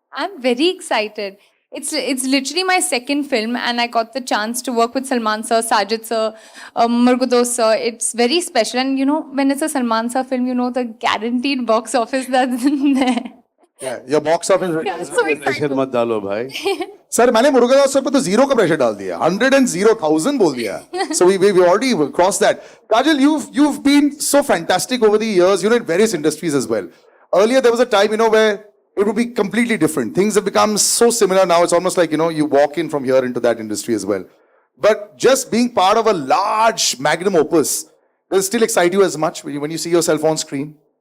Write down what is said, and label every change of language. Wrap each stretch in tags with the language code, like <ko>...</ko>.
<en>I'm very excited. It's literally my second film, and I got the chance to work with Salman sir, Sajid sir, Murgados sir. It's very special. And when it's a Salman sir film, the guaranteed box office that's there. Yeah, your box office. Yeah, I'm so</en> <hi>pressure</hi> <en>excited.</en> <hi>मत डालो भाई. Sir, मैंने Murugadoss sir पे तो 0 का pressure डाल दिया. 100,000 बोल दिया.</hi> <en>So we already crossed that. Kajal, you've been so fantastic over the years, in various industries as well. Earlier there was a time, where it would be completely different. Things have become so similar now. It's almost like, you walk in from here into that industry as well. But just being part of a large magnum opus, does it still excite you as much when you see yourself on screen?</en>